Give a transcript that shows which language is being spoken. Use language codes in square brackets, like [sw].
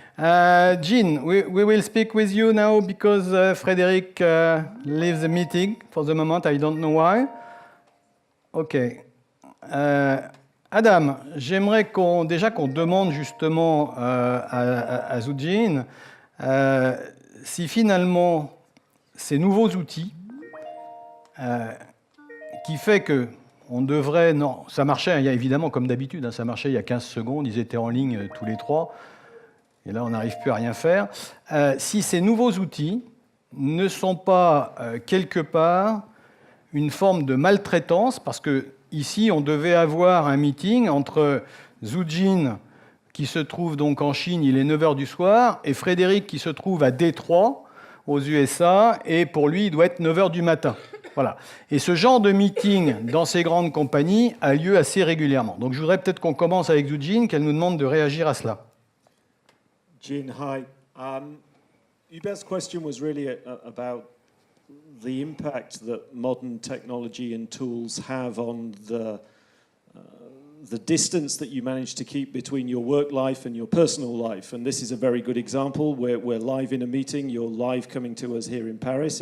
[en] Jean, we will speak with you now because Frédéric leaves the meeting for the moment. I don't know why. Okay. [fr] Adam, j'aimerais qu'on demande justement à Zhu Jin si finalement ces nouveaux outils qui fait que on devrait... Non, ça marchait, évidemment, comme d'habitude, ça marchait il y a 15 secondes, ils étaient en ligne tous les trois, et là, on n'arrive plus à rien faire. Si ces nouveaux outils ne sont pas, quelque part, une forme de maltraitance, parce que ici, on devait avoir un meeting entre Zhu-Jin, qui se trouve donc en Chine, il est 9h du soir, et Frédéric, qui se trouve à Détroit, aux USA, et pour lui, il doit être 9h du matin. Voilà. Et ce genre de meeting dans ces grandes compagnies a lieu assez régulièrement. Donc je voudrais peut-être qu'on commence avec Zhu-Jin, qu'elle nous demande de réagir à cela. [en] Jin, hi. Hubert's question was really about the impact that modern technology and tools have on the distance that you manage to keep between your work life and your personal life. And this is a very good example. We're live in a meeting. You're live coming to us here in Paris.